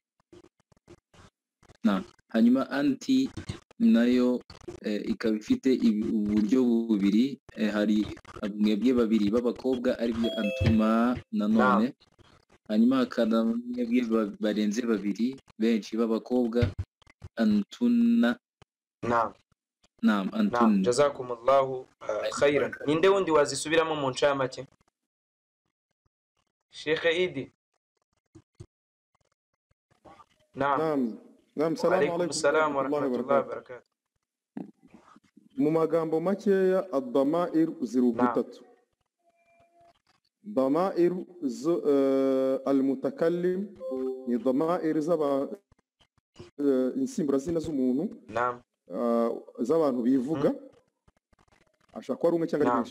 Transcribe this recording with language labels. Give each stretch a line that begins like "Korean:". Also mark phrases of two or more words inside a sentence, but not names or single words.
Kinyarwanda: Hanyuma anti nayo ikaba ifite uburyo bubiri, hari mwebwe babiri b'abakobwa aribyo antuma nanone, hanyuma hakaba mwebwe barenze babiri benshi b'abakobwa antunna. naam antunna.
Arabic: جزاكم الله خيرا.
Kinyarwanda: Ninde wundi wazisubiramo mu ncamake? Sheikh Idi.
Arabic: نعم، سلام عليكم السلام ورحمة الله وبركاته.
Kinyarwanda: Mu magambo makeya ad-damair ziri butatu.
Arabic: ضمائر المتكلم
Kinyarwanda: ni damair zaba insimbura zina z'umuntu, z'abantu bivuga, ashaka ko ari umwe cyangwa ari benshi.